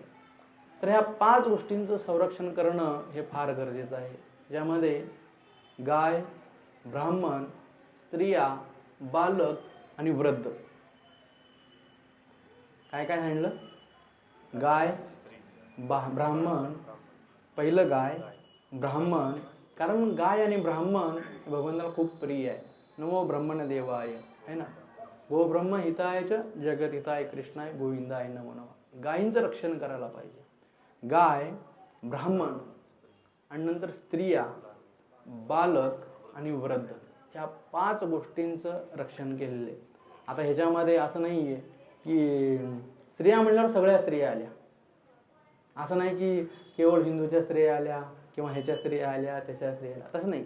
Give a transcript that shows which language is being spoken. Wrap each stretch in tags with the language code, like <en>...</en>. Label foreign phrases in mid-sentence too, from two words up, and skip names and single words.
<mr>तर ह्या 5 गोष्टींचं संरक्षण करणं हे फार गरजेचं आहे, ज्यामध्ये गाय, ब्राह्मण, स्त्रिया, बालक आणि वृद्ध. काय काय सांगितलं, गाय, ब्राह्मण, पहिलं गाय, ब्राह्मण. कारण गाय आणि ब्राह्मण भगवंताला खूप प्रिय आहे.</mr> <sa>नमो ब्रह्मण देवाय,</sa> <hi>है ना.</hi> <sa>गो ब्रह्म हिताय च जगत हिताय कृष्णाय गोविंदाय नमो नमः.</sa> <mr>गायींचं रक्षण करायला पाहिजे. गाय, ब्राह्मण आणि नंतर स्त्रिया, बालक आणि वृद्ध, ह्या 5 गोष्टींचं रक्षण केलेलं आहे. आता ह्याच्यामध्ये असं नाही आहे की स्त्रिया म्हणल्यावर सगळ्या स्त्रिया आल्या, असं नाही की केवळ हिंदूच्या स्त्रिया आल्या किंवा ह्याच्या स्त्रिया आल्या त्याच्या स्त्रिया आल्या, तसं नाही.</mr>